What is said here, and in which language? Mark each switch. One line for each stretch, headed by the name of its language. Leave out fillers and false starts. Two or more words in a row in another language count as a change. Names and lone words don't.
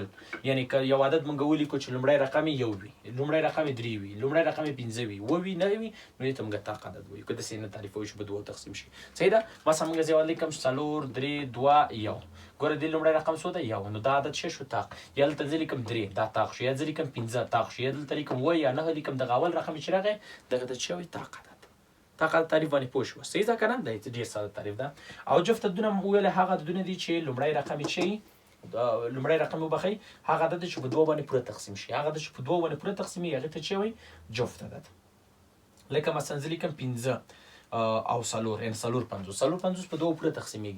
Pashto: یعنی که یو عدد موږ ولیکو چې لومړی رقم یې 1 وي، لومړی رقم یې 3 وي، لومړی رقم یې 15 وي، 7 وي، 9 وي، نو دې ته موږ طاق عدد وایو. که داسې نه تعریفوي چې په دوو تقسیم شي. صحیح ده. مثلا موږ زه ولیکم 4 3 2 1. ګوره دې لومړی رقم څو ده، 1، نو دا عدد څه شو، طاق. یا دلته زه لیکم 3 دا طاق شو، یا زه لیکم 15 طاق شو، یا دلته لیکم 7 یا 9 لیکم، دغه اول رقم چې راغی دغه ته چې وایي طاق عدد. طاق عدد تعریف باندې پوه شوه. صحیح ده که نه؟ دا ډېر ساده تعریف ده. او جفت عددونه مو ویلې هغه عددونه دي چې لومړی رقم یې چې لومړی رقم وبخښئ هغه عدد چې په دوو باندې پوره تقسیم شي، هغه عدد چې په دوو باندې پوره تقسیمېږي هغې ته چې وایي جفت عدد. لکه مثلا زه لیکم 15 او 4، یعنې 4 په دوو پوره تقسیمېږي.